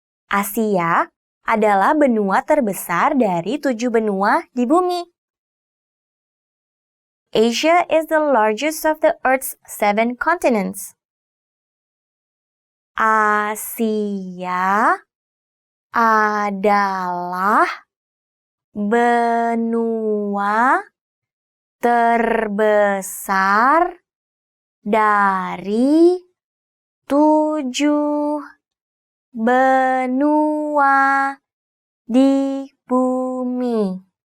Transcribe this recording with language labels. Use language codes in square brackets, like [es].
[id] Asia adalah benua terbesar dari 7 benua di bumi. [en] Asia is the largest of the Earth's 7 continents. [id] Asia adalah benua terbesar dari 7 benua di bumi.